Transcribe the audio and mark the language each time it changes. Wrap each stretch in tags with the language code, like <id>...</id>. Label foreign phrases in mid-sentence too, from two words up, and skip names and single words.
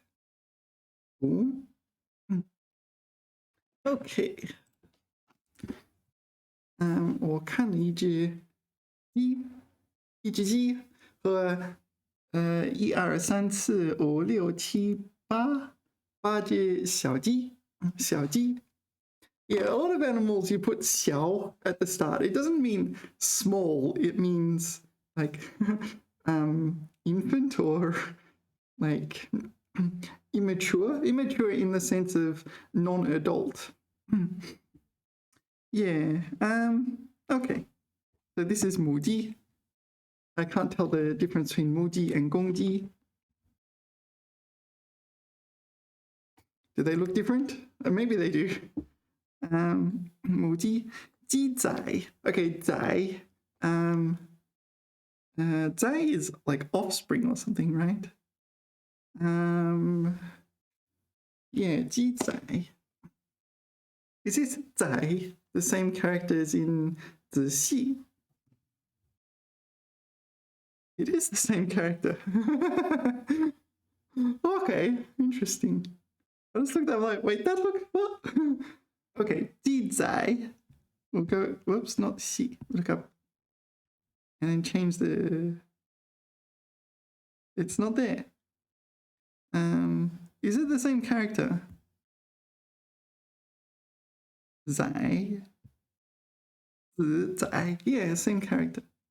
<en>？OK，</en> <zh>我看了一只鸡和1、2、3、4、5、6、7、8只小鸡，</zh> <en>Yeah, a lot of animals you put 小 at the start. It doesn't mean small. It means like infant or like immature. Immature in the sense of non-adult. Yeah. Okay. So this is 母鸡. I can't tell the difference between 母鸡 and 公鸡. Do they look different? Maybe they do.</en> <zh>母鸡鸡仔</zh> <en>okay 仔 仔 is like offspring or something, right? Yeah, 鸡仔 is this 仔 the same character as in 子细? It is the same character. Okay, interesting. I just looked at it like, wait, that look what? Okay, 鸡仔. We'll go, whoops, not 细. Look up. And then change the, it's not there. Is it the same character?</en> <zh>仔 子仔,</zh> <en>yeah, same character.</en>